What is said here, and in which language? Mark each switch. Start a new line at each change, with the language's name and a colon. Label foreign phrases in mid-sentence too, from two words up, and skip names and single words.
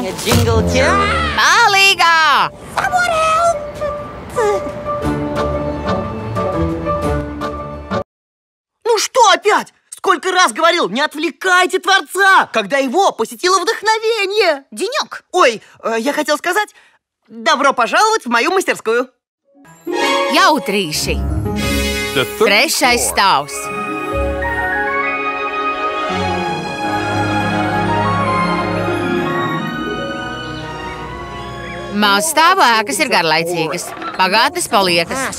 Latvian: Palīgā!
Russian: Ну что опять? Сколько раз говорил, не отвлекайте Творца, когда его посетило вдохновение. Денек. Ой, я хотел сказать, добро пожаловать в мою мастерскую.
Latvian: Jautrīši. Trešais stāvs. Mazstāvu ēkas ir garlaicīgas, pagātnes paliekas.